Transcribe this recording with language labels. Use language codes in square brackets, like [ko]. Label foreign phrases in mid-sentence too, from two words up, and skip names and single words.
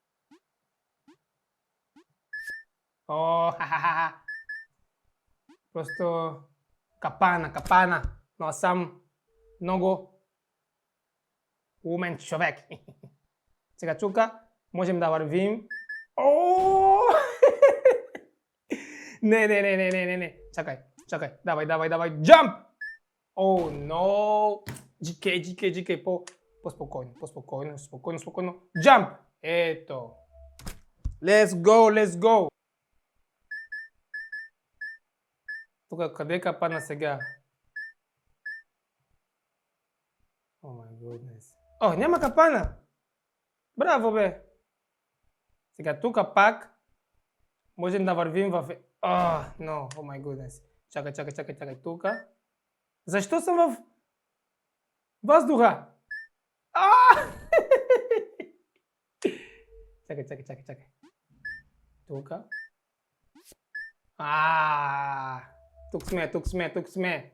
[bg] Просто капана. Но съм много умен човек. Сега тук можем да вървим. Не. Чакай. Давай. [en] Jump! No! GK. [bg] По-спокойно. [en] Jump! Ето. Let's go! [bg] Тук къде капана сега? О, [en] my goodness. [bg] Няма капана! Браво, бе! Сега тук пак можем да вървим в... [en] No, oh my goodness. [bg] Чакай тук. Защо съм в въздуха? Чакай. Тук. Тук сме.